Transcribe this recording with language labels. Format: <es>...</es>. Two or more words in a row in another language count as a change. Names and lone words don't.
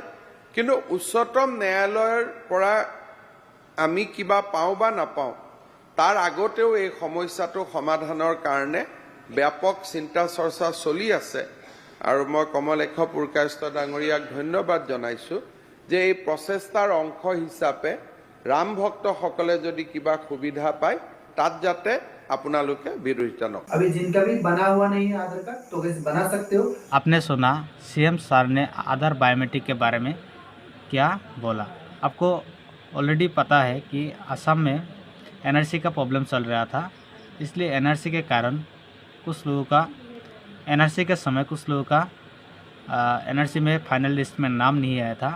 <as>কিন্তু উচ্চতম ন্যায়ালয়ৰ পৰা আমি কিবা পাওঁ বা নাপাওঁ তাৰ আগতেও এই সমস্যাটো সমাধানৰ কাৰণে ব্যাপক চিন্তা চৰ্চা চলি আছে আৰু মই কমলেশ পুৰকায়স্থ ডাঙৰীয়াক ধন্যবাদ জনাইছোঁ যে এই প্ৰচেষ্টাৰ অংশ হিচাপে ৰাম ভক্তসকলে যদি কিবা সুবিধা পায় তাত যাতে আপোনালোকে বিৰোধিতা নকৰে।</as> <hi>अभी जिनका भी बना हुआ नहीं है आधार कार्ड तो कैसे बना सकते हो। आपने सुना</hi> <en>CM sir</en> <hi>ने आधार बायोमेट्रिक के बारे में क्या बोला। आपको ऑलरेडी पता है कि असम में एनआरसी का प्रॉब्लम चल रहा था, इसलिए एनआरसी के कारण कुछ लोगों का एनआरसी के समय कुछ लोगों का एनआरसी में</hi> <en>final list</en> <hi>में नाम नहीं आया था।</hi>